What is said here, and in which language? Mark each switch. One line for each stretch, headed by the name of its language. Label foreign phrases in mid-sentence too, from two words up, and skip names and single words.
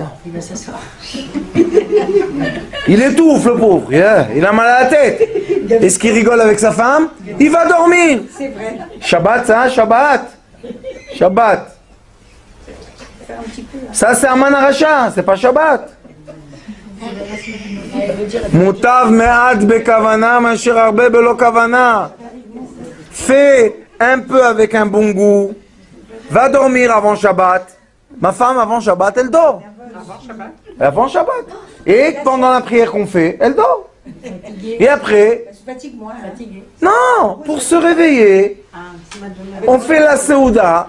French: Il va s'asseoir. il étouffe le pauvre, il a mal à la tête. Est-ce qu'il rigole avec sa femme? Il va dormir. C'est vrai. Shabbat, ça, Shabbat. Shabbat. Faire un petit peu. Ça c'est Aman Aracha, c'est pas Shabbat.
Hebrew: Mutav me'at bekavana, masher arbe belo kavana.
French: Fais un peu avec un bon goût. Va dormir avant Shabbat. Ma femme, avant Shabbat, elle dort. Avant Shabbat. Et pendant la prière qu'on fait, elle dort. Et après, Elle se fatigue moins. Fatiguée. non, pour se réveiller, on fait la Seouda.